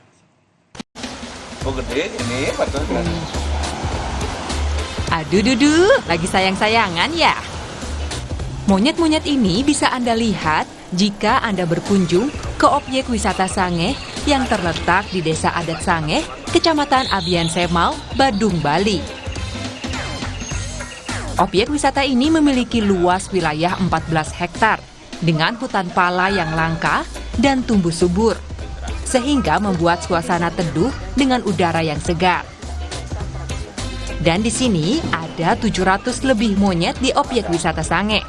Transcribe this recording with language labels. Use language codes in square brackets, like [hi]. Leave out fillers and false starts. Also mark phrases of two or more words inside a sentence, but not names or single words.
[id] Oh gede ini, betul. Aduh dudu, lagi sayang-sayangan ya? Monyet-monyet ini bisa Anda lihat jika Anda berkunjung ke objek wisata Sangeh yang terletak di Desa Adat Sangeh, Kecamatan Abian Semal, Badung, Bali. Objek wisata ini memiliki luas wilayah 14 hektar dengan hutan pala yang langka dan tumbuh subur, sehingga membuat suasana teduh dengan udara yang segar. Dan di sini ada 700 lebih monyet di objek wisata Sangeh.